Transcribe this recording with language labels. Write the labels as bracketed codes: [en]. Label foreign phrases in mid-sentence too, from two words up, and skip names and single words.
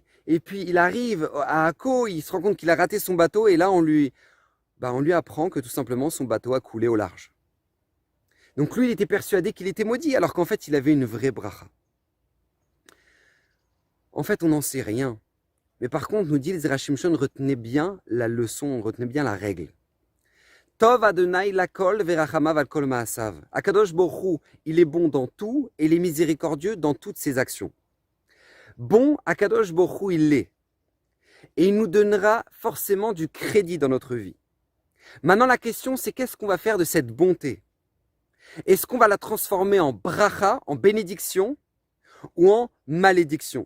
[fr] Et puis il arrive à Akko, il se rend compte qu'il a raté son bateau, et là on lui apprend que tout simplement son bateau a coulé au large. Donc lui, il était persuadé qu'il était maudit, alors qu'en fait, il avait une vraie bracha. En fait, on n'en sait rien. Mais par contre, nous dit les Zera Shimshon, retenez bien la leçon, retenez bien la règle. [he] טוב ה' לכל ורחמיו על כל מעשיו. הקדוש ברוך הוא, [fr] il est bon dans tout et il est miséricordieux dans toutes ses actions. Bon, [he] הקדוש ברוך הוא, [fr] il l'est. Et il nous donnera forcément du crédit dans notre vie. Maintenant, la question, c'est qu'est-ce qu'on va faire de cette bonté? Est-ce qu'on va la transformer en bracha, en bénédiction, ou en malédiction?